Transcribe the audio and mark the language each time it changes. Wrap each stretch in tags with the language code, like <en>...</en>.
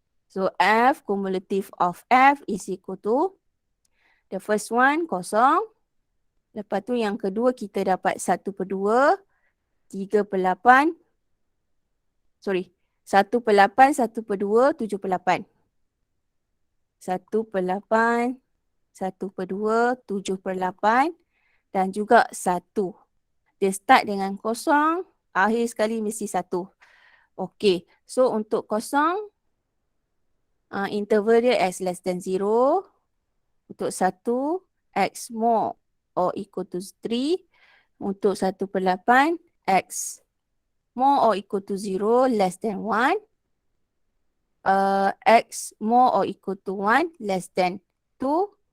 <en>So f cumulative of f is equal to the first one</en> <ms>kosong. Lepas tu yang kedua kita dapat 1/2, 3/8.</ms> <en>Sorry. 1/8, 1/2, 7/8.</en> <ms>1/8, 1/2, 7/8 dan juga 1. Dia start dengan kosong, akhir sekali mesti 1. Okey. So untuk kosong</ms> <en>interval</en> <ms>dia</ms> <en>x less than 0.</en> <ms>Untuk</ms> <en>1, x more or equal to 3.</en> <ms>Untuk</ms> <en>1/8, x more or equal to 0 less than 1. X more or equal to 1 less than 2.</en>